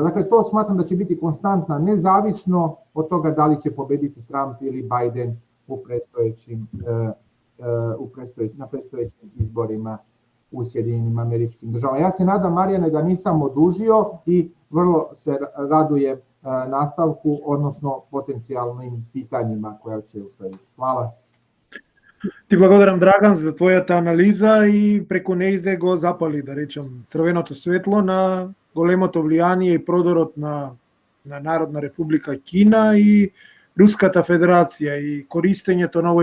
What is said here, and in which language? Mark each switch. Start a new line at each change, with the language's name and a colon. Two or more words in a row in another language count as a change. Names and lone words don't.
Serbian: Dakle, to smatram da će biti konstantna, nezavisno od toga da li će pobediti Trump ili Biden na predstojećim izborima u Sjedinjenim Američkim Državama. Ja se nadam, Marijane, da nisam odužio i vrlo se radujem nastavku, odnosno potencijalnim pitanjima koja će uslediti. Hvala.
Macedonian: Ти благодарам, Драган, за твојата анализа и преку неизе го запали, да речем, црвеното светло на големото влијание и продорот на Народна република Кина и Руската Федерација и користењето на